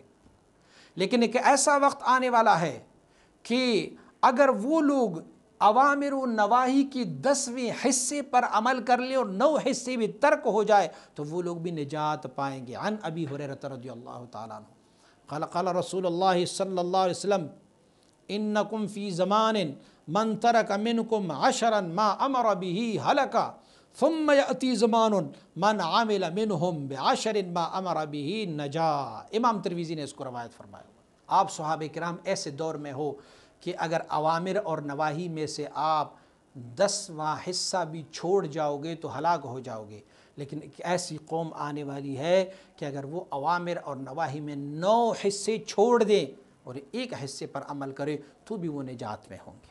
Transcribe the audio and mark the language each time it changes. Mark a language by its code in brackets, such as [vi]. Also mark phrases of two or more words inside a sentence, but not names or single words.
[ur] لیکن ایک ایسا وقت آنے والا ہے کہ اگر وہ لوگ اوامر و نواہی کی 10ویں حصے پر عمل کر لیں اور 9 حصے بھی ترک ہو جائے تو وہ لوگ بھی نجات پائیں گے۔ [ar] عن ابی ہریرہ رضی اللہ تعالیٰ عنہ قال قال رسول اللہ صلی اللہ علیہ وسلم انکم فی زمان من ترک منکم 10 ما امر به ہلک ثم یأتی زمان من عامل منہم ب10 ما امر به نجا۔ [ur] امام ترمذی نے اس کو روایت فرمایا۔ آپ صحابہ کرام ایسے دور میں ہو کہ اگر اوامر اور نواہی میں سے آپ 10واں حصہ بھی چھوڑ جاؤ گے تو ہلاک ہو جاؤ گے، لیکن ایک ایسی قوم آنے والی ہے کہ اگر وہ اوامر اور نواہی میں 9 حصے چھوڑ دیں اور ایک حصے پر عمل کرے تو بھی وہ نجات میں ہوں گے۔